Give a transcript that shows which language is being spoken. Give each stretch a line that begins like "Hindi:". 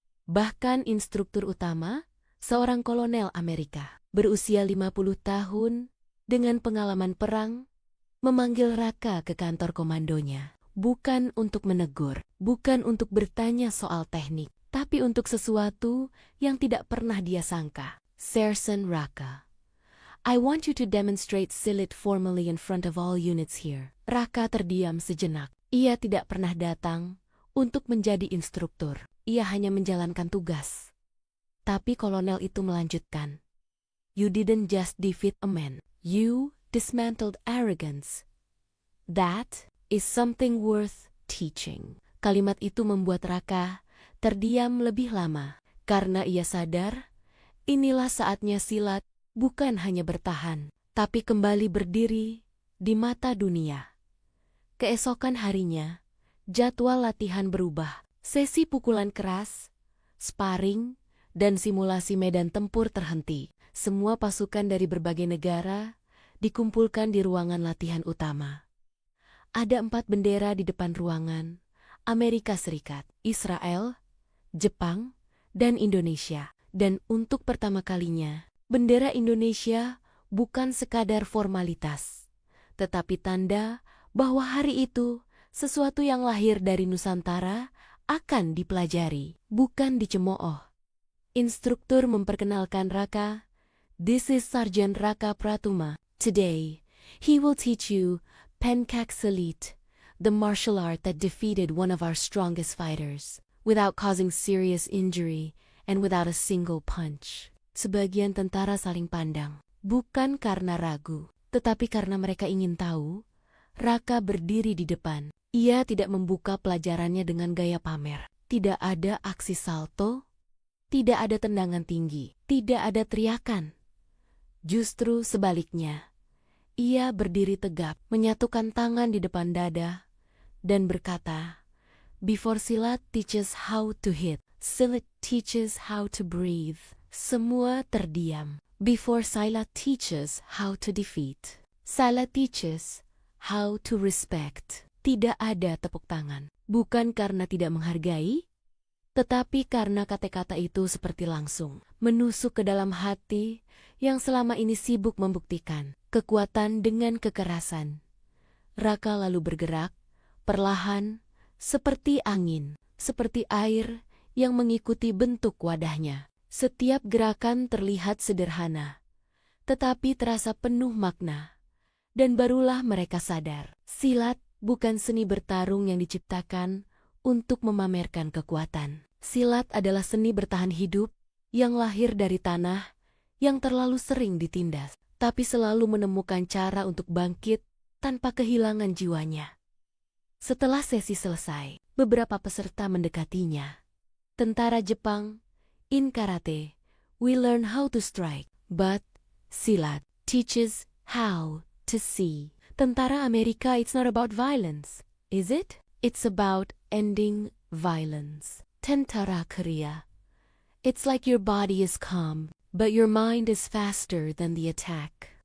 Indonesian: Bahkan instruktur utama, seorang kolonel Amerika, berusia 50 tahun, dengan pengalaman perang, memanggil Raka ke kantor komandonya. Bukan untuk menegur, bukan untuk bertanya soal teknik, tapi untuk sesuatu yang tidak pernah dia sangka.
English: Sergeant Raka, I want you to demonstrate silat formally in front of all units here.
Indonesian: Raka terdiam sejenak. Ia tidak pernah datang untuk menjadi instruktur. Ia hanya menjalankan tugas. Tapi kolonel itu melanjutkan.
English: You didn't just defeat a man. You dismantled arrogance. That is something worth teaching.
Indonesian: Kalimat itu membuat Raka terdiam lebih lama. Karena ia sadar, inilah saatnya silat bukan hanya bertahan, tapi kembali berdiri di mata dunia. Keesokan harinya, jadwal latihan berubah. Sesi pukulan keras, sparring, dan simulasi medan tempur terhenti. Semua pasukan dari berbagai negara dikumpulkan di ruangan latihan utama. Ada 4 bendera di depan ruangan: Amerika Serikat, Israel, Jepang, dan Indonesia. Dan untuk pertama kalinya, bendera Indonesia bukan sekadar formalitas, tetapi tanda bahwa hari itu sesuatu yang lahir dari Nusantara akan dipelajari, bukan dicemooh. Instruktur memperkenalkan Raka.
English: This is Sergeant Raka Pratuma. Today, he will teach you Pencak Silat, the martial art that defeated one of our strongest fighters, without causing serious injury and without a single punch.
Indonesian: Sebagian tentara saling pandang, bukan karena ragu, tetapi karena mereka ingin tahu. Raka berdiri di depan. Ia tidak membuka pelajarannya dengan gaya pamer. Tidak ada aksi salto, tidak ada tendangan tinggi, tidak ada teriakan. Justru sebaliknya, ia berdiri tegap, menyatukan tangan di depan dada, dan berkata,
English: "Before silat teaches how to hit, silat teaches how to breathe."
Indonesian: Semua terdiam.
English: Before silat teaches how to defeat, silat teaches how to respect.
Indonesian: Tidak ada tepuk tangan. Bukan karena tidak menghargai, tetapi karena kata-kata itu seperti langsung menusuk ke dalam hati yang selama ini sibuk membuktikan kekuatan dengan kekerasan. Raka lalu bergerak, perlahan, seperti angin, seperti air yang mengikuti bentuk wadahnya. Setiap gerakan terlihat sederhana, tetapi terasa penuh makna. Dan barulah mereka sadar, silat bukan seni bertarung yang diciptakan untuk memamerkan kekuatan. Silat adalah seni bertahan hidup yang lahir dari tanah yang terlalu sering ditindas, tapi selalu menemukan cara untuk bangkit tanpa kehilangan jiwanya. Setelah sesi selesai, beberapa peserta mendekatinya. Tentara Jepang,
English: in karate, we learn how to strike, but silat teaches how to see.
Indonesian: Tentara Amerika,
English: it's not about violence, is it? It's about ending violence.
Indonesian: Tentara Korea,
English: it's like your body is calm, but your mind is faster than the attack.